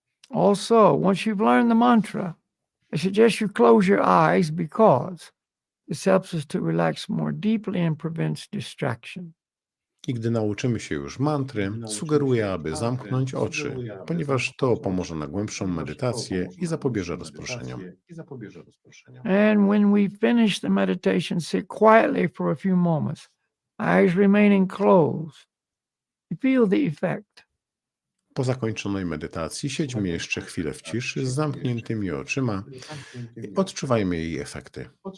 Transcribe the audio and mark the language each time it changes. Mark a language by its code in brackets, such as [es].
[en] Also, once you've learned the mantra, I suggest you close your eyes because this helps us to relax more deeply and prevents distraction. [pl] I gdy nauczymy się już mantry, sugeruję, aby zamknąć oczy, ponieważ to pomoże na głębszą medytację i zapobieże rozproszeniom. [en] And when we finish the meditation, sit quietly for a few moments, eyes remaining closed. You feel the effect. [pl] Po zakończonej medytacji siedźmy jeszcze chwilę w ciszy z zamkniętymi oczyma i odczuwajmy jej efekty.